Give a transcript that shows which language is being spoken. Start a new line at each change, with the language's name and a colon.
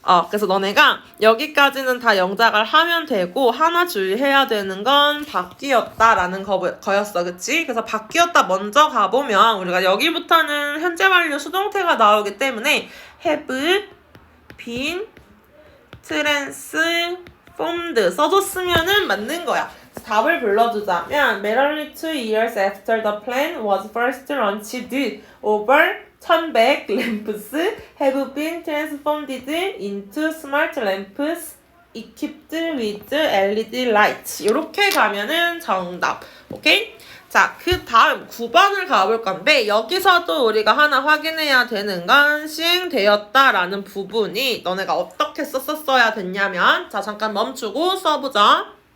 Korean: 그래서 너네가 여기까지는 다 영작을 하면 되고 하나 주의해야 되는 건 바뀌었다라는 거였어. 그치? 그래서 바뀌었다 먼저 가보면 우리가 여기부터는 현재 완료 수동태가 나오기 때문에
English: have, been, transformed
Korean: 써줬으면은 맞는 거야. 답을 불러주자면
English: merely 2 years after the plan was first launched over 1100 lamps have been transformed into smart lamps equipped with LED lights.
Korean: 이렇게 가면은 정답. 오케이? 자, 그 다음 9번을 가볼 건데 여기서도 우리가 하나 확인해야 되는 건 시행되었다라는 부분이 너네가 어떻게 썼어야 됐냐면 자, 잠깐 멈추고 써보자.